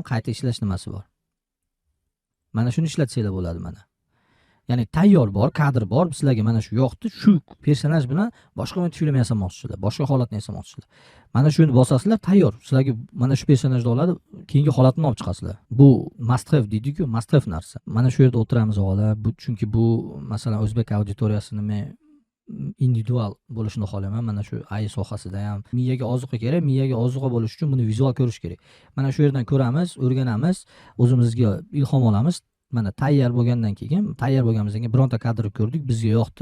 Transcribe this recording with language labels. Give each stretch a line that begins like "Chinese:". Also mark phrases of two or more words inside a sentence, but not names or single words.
Uzbek: Qayta ishlash nimasi bor. Mana shuni ishlatsanglar bo'ladi mana. Ya'ni tayyor bor, kadr bor, sizlarga mana shu yoqdi, shu personaj bilan boshqa film yasamoqchisizlar, boshqa holatni yasamoqchisizlar. Mana shuni bosasizlar, tayyor. Sizlarga mana shu personajni oladi, keyingi holatini olib chiqasizlar. Bu
English: must have
Uzbek: deydi-ku,
English: must have
Uzbek: narsa. Mana shu yerda o'tiramiz o'g'lar. Bu chunki bu masalan o'zbek auditoriyasini men individual bo'lishini xohlayman. Mana shu AI sohasida ham miyaga ozuqa kerak, miyaga ozuqa bo'lish uchun buni vizual ko'rish kerak. Mana shu yerdan ko'ramiz, o'rganamiz, o'zimizga ilhom olamiz. Mana tayyor bo'lgandan keyin, bironta kadrni ko'rdik, bizga yoqdi.